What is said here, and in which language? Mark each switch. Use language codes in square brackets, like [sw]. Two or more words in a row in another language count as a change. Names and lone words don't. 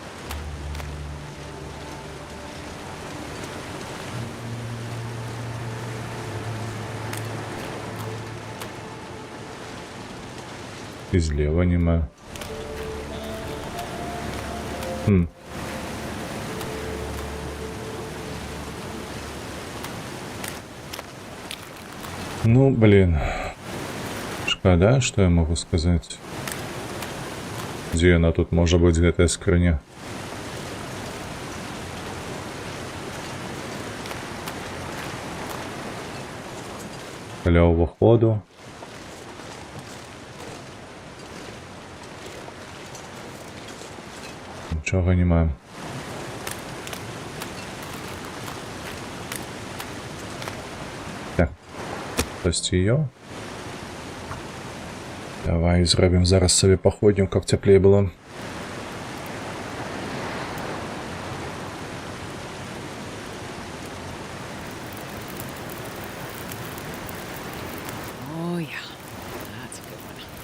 [uk] І зліва нема. [ru] Ну, блин. [uk] Шкода, [ru] что я могу сказать. Где она тут может быть, [be] гэтая скрыня? Каля уваходу. [uk] Нічого нема. Так. Хтось її. Давай зробимо зараз собі походню, як теплее було. [en] Oh, yeah. That's a good one.